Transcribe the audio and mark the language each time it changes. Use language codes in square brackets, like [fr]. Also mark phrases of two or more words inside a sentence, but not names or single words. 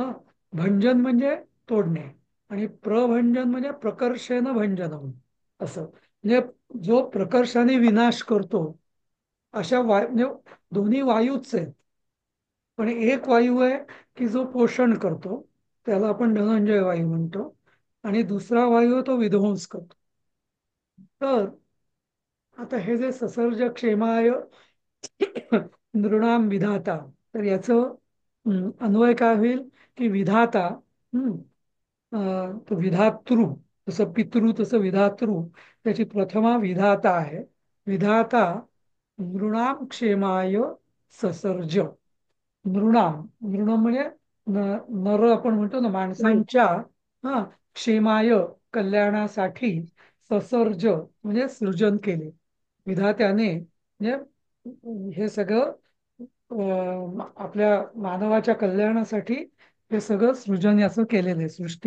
[mr] भंजन म्हणजे तोडणे, आणि प्रभंजन म्हणजे [sa] प्रकर्षेन भंजनम, [mr] असं म्हणजे जो प्रकर्षाने विनाश करतो. अशा म्हणजे दोन्ही वायूच आहेत, पण एक वायू आहे की जो पोषण करतो, त्याला आपण धनंजय वायू म्हणतो. आणि दुसरा वायू आहे तो विध्वंस करतो. तर आता हे जे [sa] ससर्ज क्षेमाय नृणाम विधाता, [mr] तर याचं अन्वय काय होईल की विधाता, हम्म, तो विधातृ, जसं पितृ तसं विधातृ, त्याची प्रथमा विधाता आहे. [sa] विधाता नृणाम क्षेमाय ससर्ज. [mr] नृणाम, नृणम म्हणजे नर आपण म्हणतो ना, नाही. माणसांच्या हा क्षेमाय कल्याणासाठी ससर्ज म्हणजे सृजन केले विधात्याने. म्हणजे हे सगळं आपल्या मानवाच्या कल्याणासाठी हे सगळं सृजन याचं केलेलं आहे, सृष्टी.